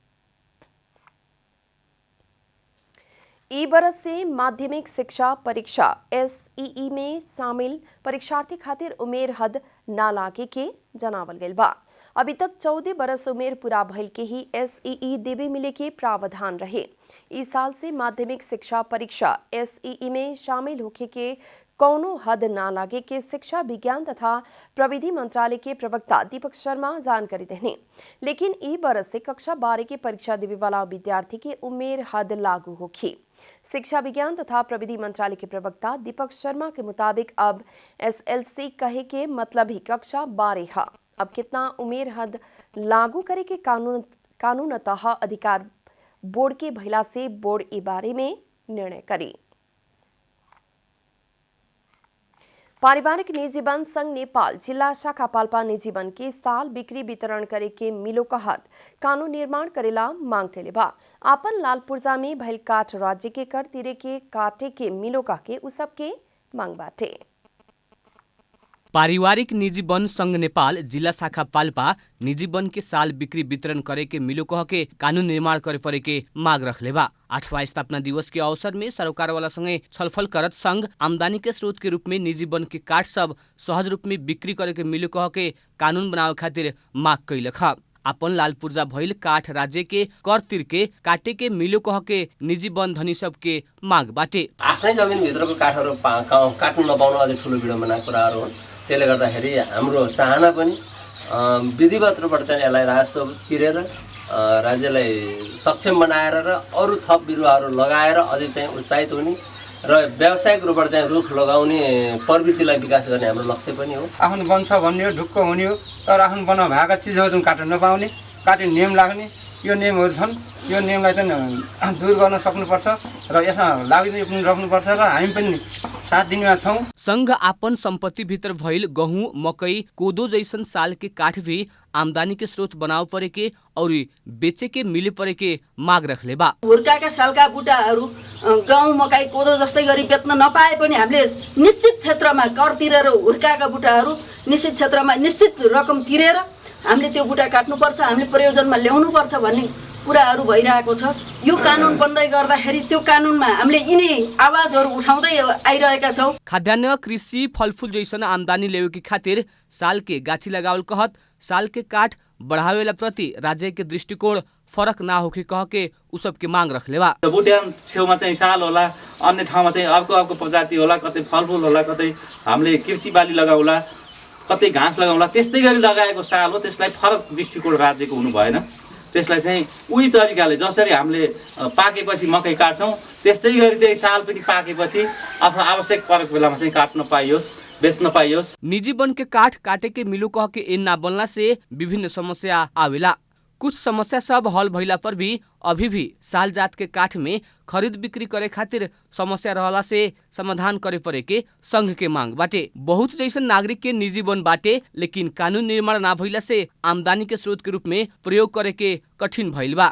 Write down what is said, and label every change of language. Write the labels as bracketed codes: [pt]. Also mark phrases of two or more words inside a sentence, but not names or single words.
[bho] ई बरस से माध्यमिक शिक्षा परीक्षा SEE में शामिल परीक्षार्थी खातिर उमेर हद ना लागे के जनावल गइल बा। अभी तक 14 बरस उमेर पूरा भइल के ही SEE देवे मिले के प्रावधान रहे। इस साल से माध्यमिक शिक्षा परीक्षा SEE में शामिल होके के कौनो हद ना लागे के शिक्षा विज्ञान तथा प्रविधि मंत्रालय के प्रवक्ता दीपक शर्मा जानकारी देने। लेकिन ई बरस से कक्षा 12 की परीक्षा देवे वाला विद्यार्थी के उमेर हद लागू होगी। शिक्षा विज्ञान तथा प्रविधि मंत्रालय के प्रवक्ता दीपक शर्मा के मुताबिक अब SLC कहे के मतलब ही कक्षा 12 है। अब कितना उमेर हद लागू करे के कानूनतः अधिकार बोर्ड के भइला से बोर्ड ई बारे में निर्णय करी। पारिवारिक निजीवन संघ नेपाल जिला शाखा पाल्पा निजीवन के साल बिक्री वितरण करे के मिलो कहत कानून निर्माण करेला मांग कैले बा। आपन लाल पूर्जा में भइल काठ राज्य के कर तिरे के काटे के मिलो कह के उ सब के मांग बाटे। पारिवारिक निजी वन संघ नेपाल जिला शाखा पाल्पा निजी वन के साल बिक्री वितरण करे के मिलो कह के कानून निर्माण करे परे के माग रखले बा। 8वां स्थापना दिवस के अवसर में सरकार वाला संगे छलफल करत संघ आमदनी के स्रोत के रूप में निजी वन के काठ सब सहज रूप में बिक्री करे के मिलो कह के कानून बनावे खातिर माग कैलक। अपन लाल पूर्जा भइल काठ राज्य के कर तिर के काटे के मिलो कह के निजी वन धनी सब के माग बाटे। [ne] आफ्नै जमिन भित्रको काठहरु काट्नु नपाउनु अझै ठुलो विडम्बना कुराहरु हुन्। त्यसले गर्दाखेरि हाम्रो चाहना पनि विधिवत रूपबाट चाहिँ यसलाई राजस्व तिरेर राज्यलाई सक्षम बनाएर र अरू थप बिरुवाहरू लगाएर अझै चाहिँ उत्साहित हुने र व्यावसायिक रूपबाट चाहिँ रुख लगाउने प्रवृत्तिलाई विकास गर्ने हाम्रो लक्ष्य पनि हो। आफ्नो वन छ भन्ने हो, ढुक्क हुने हो, तर आफ्नो वनमा भएका चिजहरू जुन काट्न नपाउने, काट्ने नियम लाग्ने यो नियमहरू छन्। यो नियमलाई चाहिँ दूर गर्न सक्नुपर्छ र यसमा लागु पनि राख्नुपर्छ र हामी पनि साथ दिनमा छौं। [bho] संघ आपन संपत्ति भीतर भइल गहुँ, मकै, कोदो जैसन साल के काठ भी आमदनी के स्रोत बनाव परे के और बेचे के मिले परे के माग रखले बा। [ne] हुर्काका सालका बुटाहरू गहुँ, मकै, कोदो जस्तै गरी बेच्न नपाए पनि हामीले निश्चित क्षेत्रमा कर तिरेर हुर्काका बुटाहरू निश्चित क्षेत्रमा निश्चित रकम तिरेर हामीले त्यो बुटा काट्नुपर्छ, हामीले प्रयोजनमा ल्याउनुपर्छ भन्ने कुराहरू भइरहेको छ। यो कानुन बन्दै गर्दाखेरि त्यो कानुनमा हामीले यिनी आवाजहरू उठाउँदै आइरहेका छौँ। [bho] खाद्यान्न, कृषि, फलफूल जैसन आमदनी लेवे के खातिर साल के गाछी लगावल कहत साल के काठ बढ़ावेला प्रति राज्य के दृष्टिकोण फरक ना होके कह के उ सब के मांग रखले बा। [ne] बुट्यान छेउमा चाहिँ साल होला, अन्य ठाउँमा चाहिँ अर्को प्रजाति होला, कतै फलफूल होला, कतै हामीले कृषि बाली लगाउला, कतै घाँस लगाउला। त्यस्तै गरी लगाएको साल हो, त्यसलाई फरक दृष्टिकोण राज्यको हुनु भएन। त्यसलाई चाहिँ उही तरिकाले जसरी हामीले पाकेपछि मकै काट्छौँ त्यस्तै गरी चाहिँ साल पनि पाकेपछि आफ्नो आवश्यक परेको बेलामा चाहिँ काट्न पाइयोस्, बेच्न पाइयोस्। [bho] निजी वन के काठ काटे के मिलो कह के इन ना बनला से विभिन्न समस्या आवेला। कुछ समस्या सब हल भइला पर भी अभी भी साल जात के काठ में खरीद बिक्री करे खातिर समस्या रहला से समाधान करे परे के संघ के मांग बाटे। बहुत जैसन नागरिक के निजी वन बाटे, लेकिन कानून निर्माण ना भइला से आमदनी के स्रोत के रूप में प्रयोग करे के कठिन भइल बा।